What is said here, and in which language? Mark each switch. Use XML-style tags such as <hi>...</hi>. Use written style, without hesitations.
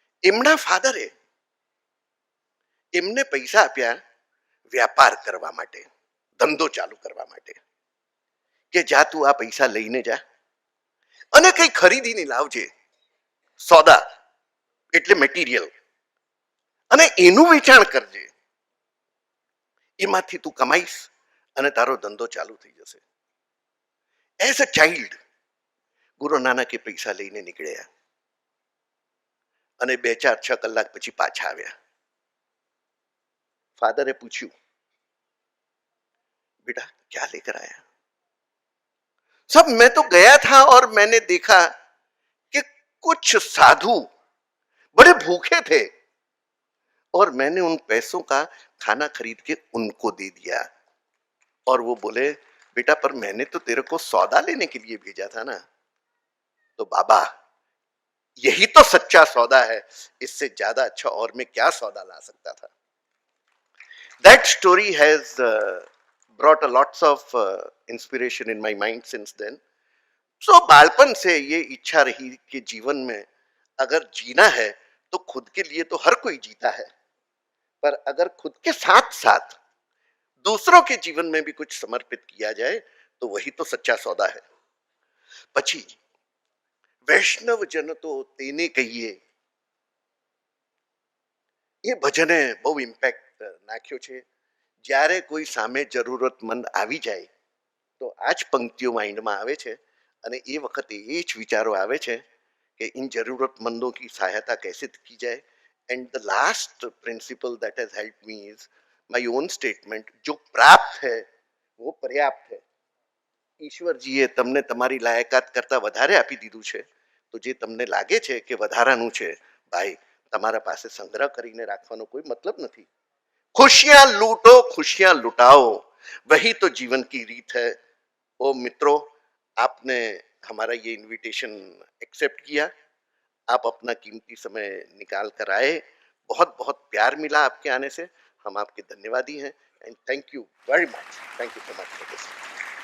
<gu>એમના ફાધરે એમને પૈસા આપ્યા વ્યાપાર કરવા માટે, ધંધો ચાલુ કરવા માટે, કે જા તું આ પૈસા લઈને જા અને કઈ ખરીદીને લાવજે, સોદા એટલે મટીરિયલ, અને એનું વેચાણ કરજે, એમાંથી તું કમાઈશ અને તારો ધંધો ચાલુ થઈ જશે.</gu> <en>as a child</en> <gu>ગુરુ નાનકે પૈસા લઈને નીકળ્યા અને 2-4-6 કલાક પછી પાછા આવ્યા.</gu> <hi>फादर पूछू, बेटा क्या लेकर आया? सब मैं तो गया था और मैंने देखा कि कुछ साधु बड़े भूखे थे और मैंने उन पैसों का खाना खरीद के उनको दे दिया. और वो बोले, बेटा पर मैंने तो तेरे को सौदा लेने के लिए भेजा था ना. तो बाबा यही तो सच्चा सौदा है, इससे ज्यादा अच्छा और मैं क्या सौदा ला सकता था.</hi> <en>That story has brought a lots of inspiration in my mind since then.</en> <hi>So बालपन से ये इच्छा रही कि जीवन में अगर जीना है तो खुद के लिए तो हर कोई जीता है, पर अगर खुद के साथ साथ दूसरों के जीवन में भी कुछ समर्पित किया जाए तो वही तो सच्चा सौदा है.</hi> <gu>પછી વૈષ્ણવ જન તો તેને કહીએ, એ ભજને બહુ ઇમ્પેક્ટ નાખ્યો છે. જ્યારે કોઈ સામે જરૂરતમંદ આવી જાય તો આ જ પંક્તિઓ માઇન્ડમાં આવે છે અને એ વખતે એ જ વિચારો આવે છે</gu> <hi>कि इन जरूरतमंदों की सहायता कैसे की जाए.</hi> <en>and the last principle that has help me is my own statement,</en> <hi>जो प्राप्त है वो पर्याप्त है.</hi> <gu>ઈશ્વરજીએ તમને તમારી લાયકાત કરતા વધારે આપી દીધું છે, તો જે તમને લાગે છે કે વધારાનું છે, ભાઈ તમારા પાસે સંગ્રહ કરીને રાખવાનો કોઈ મતલબ નથી.</gu> <hi>खुशियां लूटो, खुशियां लुटाओ, वही तो जीवन की रीत है. ओ मित्रों, आपने हमारा ये इनविटेशन एक्सेप्ट किया, आप अपना कीमती समय निकाल कर आए, बहुत बहुत प्यार मिला आपके आने से, हम आपके धन्यवादी हैं.</hi> <en>And thank you very much, thank you so much for this.</en>